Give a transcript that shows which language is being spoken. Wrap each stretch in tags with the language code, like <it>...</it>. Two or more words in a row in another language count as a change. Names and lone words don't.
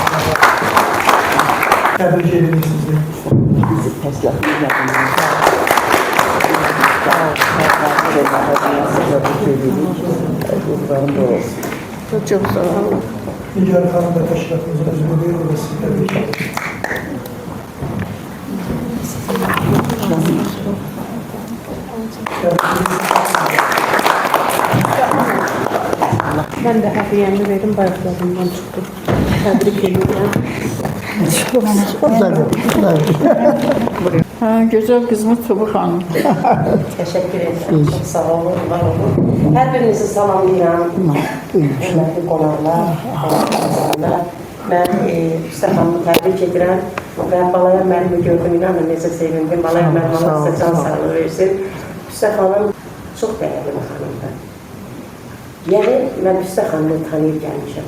<az>Təbrik edirik sizi. Bizi təşkilatın üzvüdür.</az> <tr>Çok sağ olun.</tr> <az>Nigar Hanım da təşkilatımızın üzvüdür. O da sizi təbrik edirik.</az> <tr>Ben de hediyemi verdim, bayraklarımdan çıktım. Tebrik ediyorum. Güzel kızımız Tuğba Hanım. Teşekkür ederim. Çok sağ olun, var olun.</tr> <az>Her birinizi salamlayıram. Hürmetli qonaqlar, insanlar. Ben Müstəxanımı təbrik edirəm və Balaya müəllimi gördüm, inanın necə sevindim. Balaya müəllim Allah sizə can sağlığı versin. Müstəxanım çox dəyərli bir xanımdır. Yəni, mən Müstəxanımı tanıyıb gəlmişəm.</az>